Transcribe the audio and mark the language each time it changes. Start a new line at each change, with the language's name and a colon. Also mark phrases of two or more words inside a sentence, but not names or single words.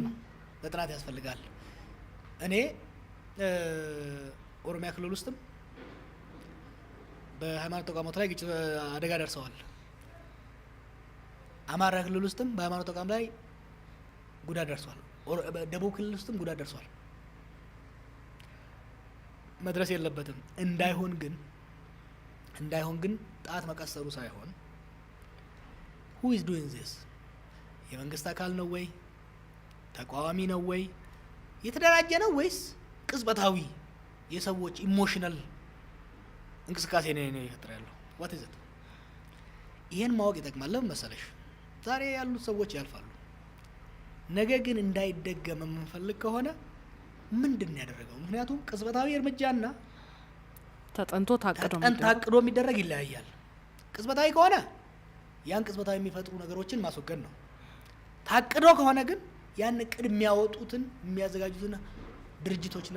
Amharic: በጥናት ያስፈልጋል። እኔ ኦሮሚያ ክልል ውስጥም በሃይማኖት ተቋማት ላይ ግጭት አደጋ ደርሰዋል። አማራ ክልል ውስጥም በሃይማኖት ተቋም ላይ ጉዳት ደርሷል። ደቡብ ክልል ውስጥም ጉዳት ደርሷል። መድረስ የለበትም። እንዳይሆን ግን ጣት መቀሰሩ ሳይሆን
English: who is doing this?
Amharic: የመንግስት አካል ነው ወይ? ተቃዋሚ ነው ወይ? የተደራጀ ነው ወይስ ቅጽበታዊ የሰዎች ኢሞሽናል እንቅስቃሴ ነው ይፈጥራል ያለው?
English: what is it?
Amharic: ይሄን ማወቅ ይጠቅማል። ለምን መሰለሽ? ዛሬ ያሉት ሰዎች ያልፋሉ። ነገ ግን እንዳይደገም የምንፈልግ ከሆነ ምንድን ነው ያደረገው? ምክንያቱም ቅጽበታዊ እርምጃና ተጠንቶ ታቅዶ የሚደረግ ይለያያል። ቅጽበታዊ ከሆነ ያን ቅጽበታዊ የሚፈጥሩ ነገሮችን ማስወገድ ነው። ታቅዶ ከሆነ ግን ያን እቅድ የሚያወጡትን የሚያዘጋጁትን ድርጅቶችና